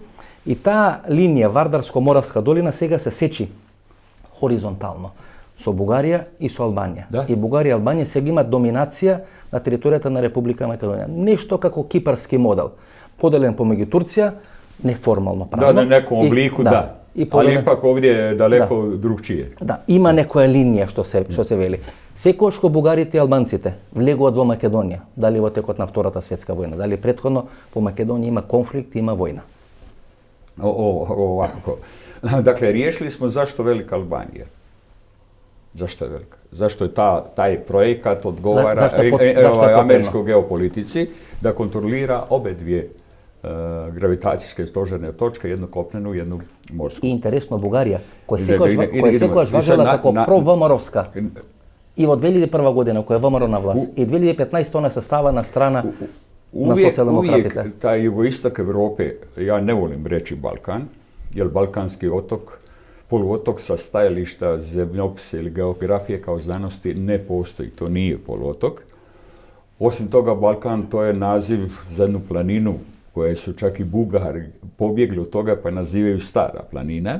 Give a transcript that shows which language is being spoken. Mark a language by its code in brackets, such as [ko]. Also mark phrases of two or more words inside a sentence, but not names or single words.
[mk] И таа линија Вардарско-Моравска долина сега се сечи хоризонтално со Бугарија и со Албанија. И Бугарија и Албанија сега имаат доминација на територијата на Република Македонија. Нешто како кипарски модел, поделен помеѓу Турција, неформално правно. [hr] Na nekom obliku, ali ipak ovdje je daleko drugčije. [mk] Има некоја линија што се вели. Секогаш кога бугарите и албанците влегуваат во Македонија, дали во текот на Втората светска војна, дали претходно, по Македонија има конфликт, има војна. [hr] Ovako. Dakle, riješili smo zašto velika Albanija. Zašto je velika? Zašto je taj projekat odgovara američkoj geopolitici da kontrolira obe dvije gravitacijske stožerne točke, jednu kopnenu, jednu morsku. [mk] И интересно Бугарија, која секогаш важела како провморовска. И во 2001 година, која е ВМРО на власт, и 2015 она се става на страна на социјалдемократите. [hr] Uvijek taj jugoistok Europe, ja ne volim reći Balkan, jer balkanski otok, poluotok sa stajališta zemljopisa ili geografije kao znanosti ne postoji, to nije poluotok. Osim toga, Balkan to je naziv za jednu planinu koje su čak i Bugari pobjegli od toga pa nazivaju Stara planina.